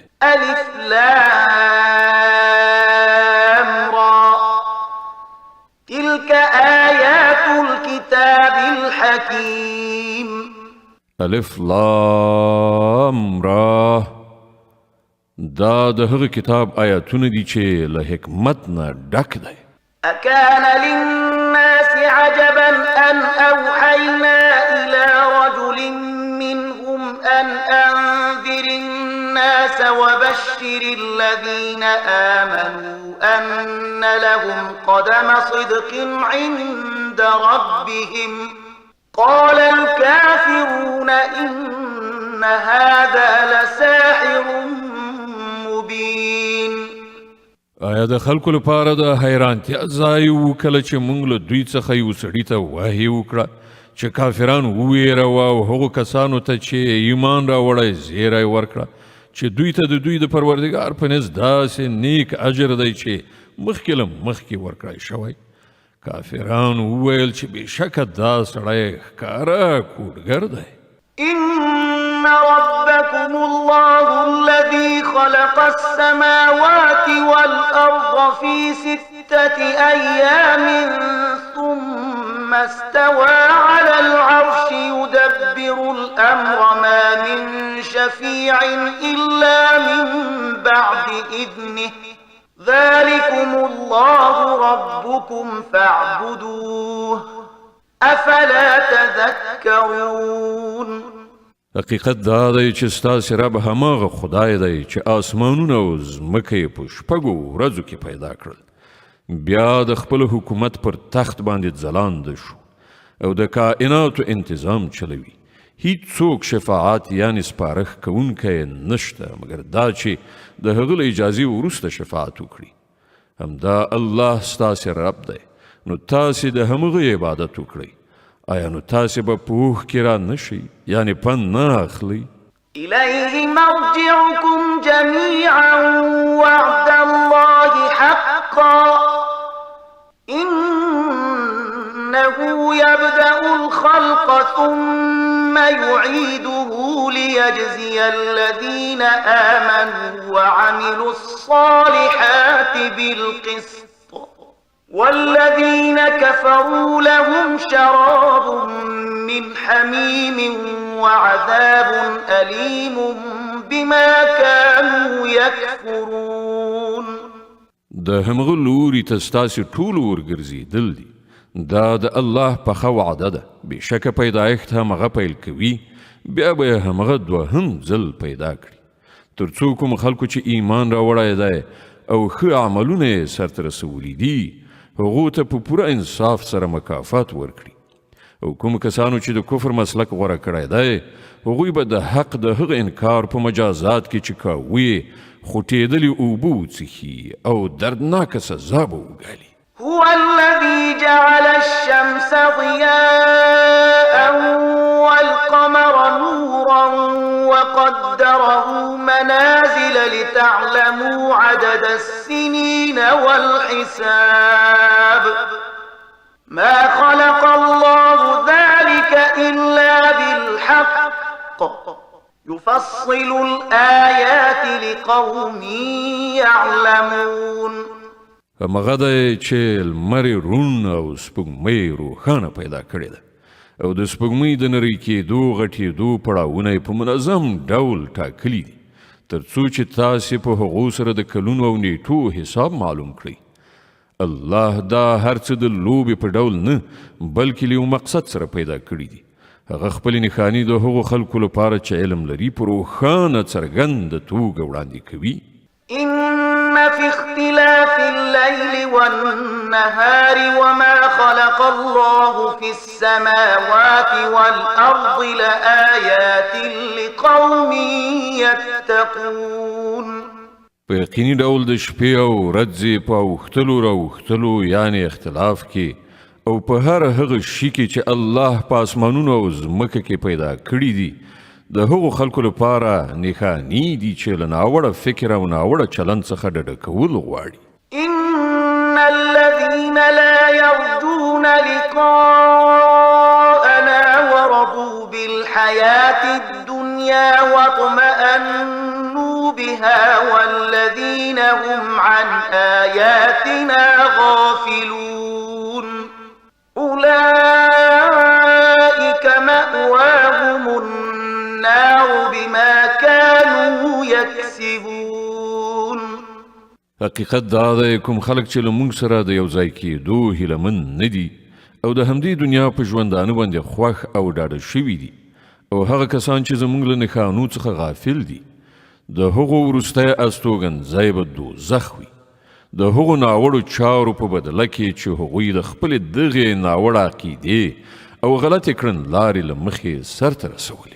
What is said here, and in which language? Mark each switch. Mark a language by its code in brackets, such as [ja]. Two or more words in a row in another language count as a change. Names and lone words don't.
[ar] الف لام را تلك آیات الكتاب الحکیم. الف لام را [ps] دا د هغه کتاب آیاتونه دي چې له حکمت نه ډک دی. [ar] أكان للناس عجبا أن أوحينا إلى رجل منهم أن أنذر الناس وبشر الذين آمنوا أن لهم قدم صدق عند ربهم قال الكافرون إن هذا لساحر مبين. [ps] آیا د خلکو لپاره د حیرانتیا ځای و کله چې موږ له دوی څخه یو سړي ته وحی وکړه چې کافران وویروه او هغو کسانو ته چې ایمان راوړی زیری ورکړه چې دوی ته د دوی د پروردګار په نزد داسې نیک اجر دی چې مخکې له مخکې ورکړی شوی. کافران وویل چې بېشکه دا سړی ښکاره کوډګر دی. [ar] إن ربكم الله الذي خلق السماوات والأرض في 6 أيام ثم استوى على العرش يدبر الأمر ما من شفيع إلا من بعد إذنه ذلكم الله ربكم فاعبدوه افلا تذكرون. [ps] حقیقت دا دی چې ستاسې رب هماغه خدای دی چې آسمانونه او ځمکه یې په شپږو ورځو کې پیدا کړل. بیا د خپل حکومت پر تخت باندې ځلانده شو او د کائناتو انتظام چلوي. هیڅوک شفاعت یعنی سپارښت کوونکی نشته مګر دا چې د هغه له اجازې وروسته شفاعت وکړي. همدا الله ستاسې رب دی. نو تاسې د همغه عبادت وکړئ. آیا نو تاسې به په اوښ کې را نشئ یعنی پند نه اخلئ؟ [ar] إليه مرجعكم جميعا وعد الله حقا إنه يبدأ الخلق ثم يعيده ليجزي الذين آمنوا وعملوا الصالحات بالقسط والذين كفروا لهم شراب من حميم وعذاب أليم بما كانوا يكفرون. [ps] د همغه لوري ته ستاسې ټول ورګرځېدل دي. دا د الله پخه وعده ده. بېشکه پیدایښت همغه پیل کوي بیا به یې همغه دوهم ځل پیدا کړي تر څو کوم خلکو چې ایمان راوړی دی او ښه عملونه یې سرته رسولي دي هغو ته په پوره انصاف سره مکافات ورکړي. او کوم کسانو چې د کفر مسلک غوره کړی دی هغوی به د حق د هغه انکار په مجازات کې چې کاوه خوټېدلې اوبه وڅښي او دردناکه سزا به وګالي. [ar] هو الذي جعل الشمس ضياء والقمر نورا وقدره منازل لتعلموا عدد السنين والحساب ما خلق الله ذلك إلا بالحق يفصل الآيات لقوم يعلمون. [ps] همغه دی چې لمر روڼ او سپوږمۍ روښانه پیدا کړې ده او د سپوږمۍ د نرۍ کېدو غټېدو پړاوونه یې په منظم ډول ټاکلي دي تر څو چې تاسې په هغو سره د کلونو او نیټو حساب معلوم کړئ. الله دا هر څه د لوبې په ډول نه بلکې له یو مقصد سره پیدا کړي دي. هغه خپلې نښانې د هغو خلکو لپاره چې علم لري په روښانه څرګنده توګه وړاندې کوي. [ar] إن في اختلاف الليل والنهار وما خلق الله في السماوات والأرض لآيات لقوم يتقون. [ps] په یقیني ډول د شپې او ورځې په اوښتلو راوښتلو یعنې اختلاف کې او په هر هغه شي کې چې الله په اسمانونو او ځمکه کې پیدا کړي دي د هغو خلکو لپاره نښانې دي چې له ناوړه فکر او ناوړه چلند څخه ډډه کول غواړي. [ar] إن الذين لا يرجون لقاءنا ورضوا بالحياة الدنيا واطمأنوا بها والذين هم عن آياتنا غافلون أولئك مأواهم النار بما كانوا يكسبون. [ps] حقیقت دا دی کوم خلک چې له موږ سره د یو ځای کېدو هیلهمن نه دي او د همدې دنیا په ژوندانه باندې خوښ او ډاډه شوي دي او هغه کسان چې زموږ له نښانو څخه غافل دي د هغو وروستی استوګنځی به دوزخ وي د هغو ناوړو چارو په بدله کې چې هغوی د خپلې دغې ناوړه عقیدې او غلطې کړنلارې له مخې سرته رسولې.